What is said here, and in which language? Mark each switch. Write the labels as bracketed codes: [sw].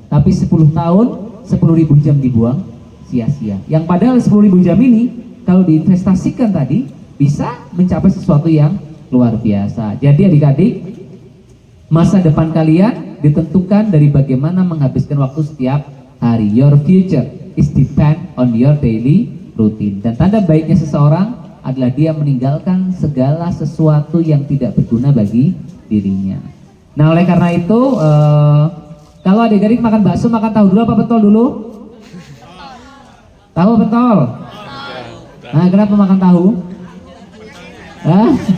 [id] Tapi 10 tahun, 10.000 jam dibuang sia-sia. Yang padahal 10.000 jam ini kalau diinvestasikan tadi bisa mencapai sesuatu yang luar biasa. Jadi adik-adik, masa depan kalian ditentukan dari bagaimana menghabiskan waktu setiap hari. [en] Your future is depend on your daily routine. [id] Dan tanda baiknya seseorang adalah dia meninggalkan segala sesuatu yang tidak berguna bagi dirinya. Nah, oleh karena itu, kalau adik-adik makan bakso, makan tahu dulu apa pentol dulu? Tahu pentol? Nah, kenapa makan tahu? Hah?